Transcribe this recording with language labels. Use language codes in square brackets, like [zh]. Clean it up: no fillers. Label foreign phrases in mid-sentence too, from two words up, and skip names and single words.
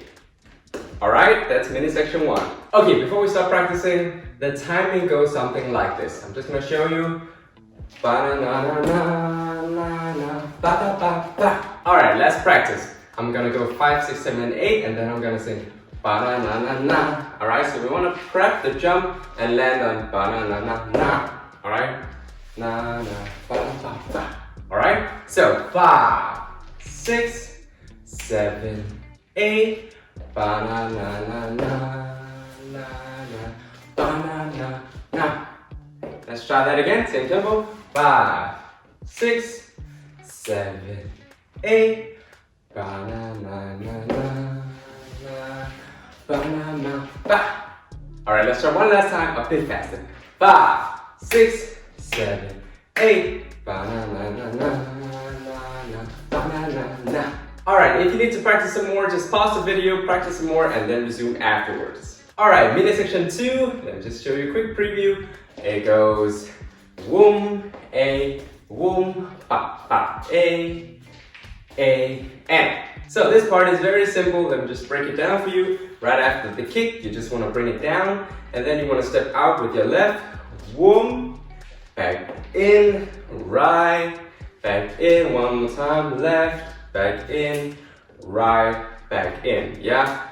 [en] Alright, that's mini section 1. Okay, before we start practicing, the timing goes something like this. I'm just going to show you. Alright, let's practice. I'm going to go 5, 6, 7, and 8, and then I'm going to sing ba-na-na-na-na. Alright, so we want to prep the jump and land on ba-na-na-na-na. Alright? Na-na-ba-ba-ba. Alright? So 5, 6, 7, 8. Ba-na-na-na-na. Ba-na-na-na. Let's try that again, same tempo. 5, 6, 7, 8. Ba-na-na-na-na. Ba-na-na-ba. Alright, let's try one last time, a bit faster. 5, 6, 7, 8. Ba-na-na-na-na. Ba-na-na-na. Alright, if you need to practice some more, just pause the video, practice some more, and then resume afterwards. Alright, mini section 2, let me just show you a quick preview. It goes woom, ba, ba, and. So this part is very simple. Let me just break it down for you. Right after the kick, you just want to bring it down, and then you want to step out with your left, woom, back in, right, back in, one more time, left, back in, right, back in, yeah?